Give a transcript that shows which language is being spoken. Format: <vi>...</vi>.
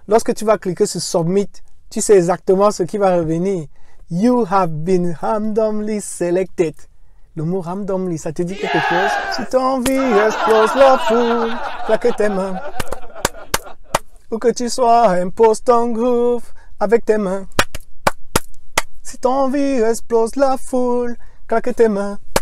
<fr>Lorsque tu vas cliquer sur Submit, tu sais exactement ce qui va revenir.</fr> <en>You have been randomly selected.</en> <fr>Le mot randomly, ça te dit quelque chose? Si ton envie explose la foule, claque tes mains. Ou que tu sois, impose ton groove avec tes mains. Si ton envie explose la foule, claque tes mains.</fr>